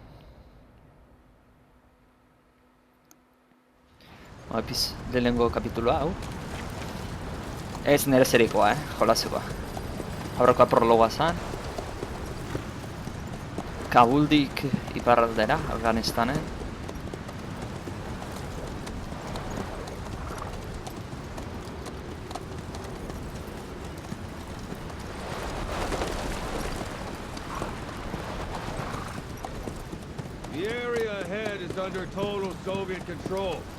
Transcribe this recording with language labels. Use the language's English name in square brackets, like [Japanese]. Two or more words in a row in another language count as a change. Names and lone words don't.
[Basque] Lehenengo kapitulua hau. Ez nire zerikoa, jolasekoa. Aurrekoa prologoa zan. Kabuldik iparraldera, Afganistanen. [English] The area ahead is under total Soviet control.